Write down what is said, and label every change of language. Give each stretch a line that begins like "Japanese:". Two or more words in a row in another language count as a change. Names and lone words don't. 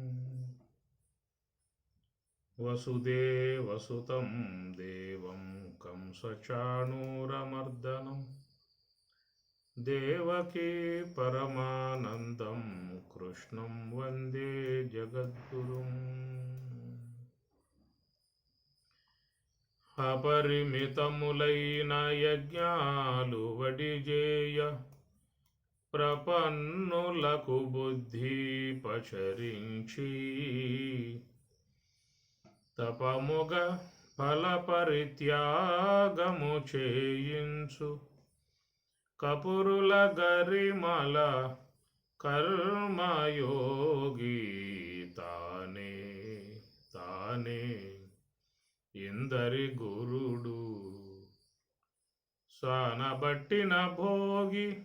Sanskrit: वसुदेवसुतं देवं कंसचाणूरमर्दनं देवकी परमानन्दं कृष्णं वन्दे जगद्गुरुम्।
Telugu: अपरिमितमुलैన యజ్ఞాలు వడిజేయ ప్రపన్నులకు బుద్ధి పచరించి తపముగ ఫలపరిత్యాగము చేయించు కపురుల గరిమల కర్మయోగి తానే తానే ఇందరి గురుడు సానబట్టిన భోగి